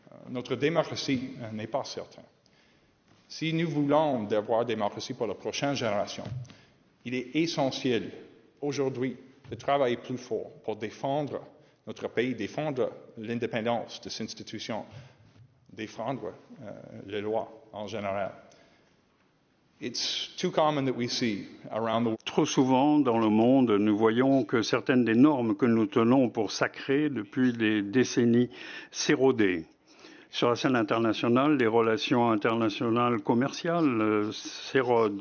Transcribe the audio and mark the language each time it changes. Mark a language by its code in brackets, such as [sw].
[fr] Notre démocratie n'est pas certaine. Si nous voulons avoir une démocratie pour la prochaine génération, il est essentiel aujourd'hui de travailler plus fort pour défendre notre pays, défendre l'indépendance de ces institutions, défendre les lois en général. [en] It's too common that we see around the world. [fr] Trop souvent dans le monde, nous voyons que certaines des normes que nous tenons pour sacrées depuis des décennies s'éroder. Sur la scène internationale, les relations internationales commerciales s'érodent.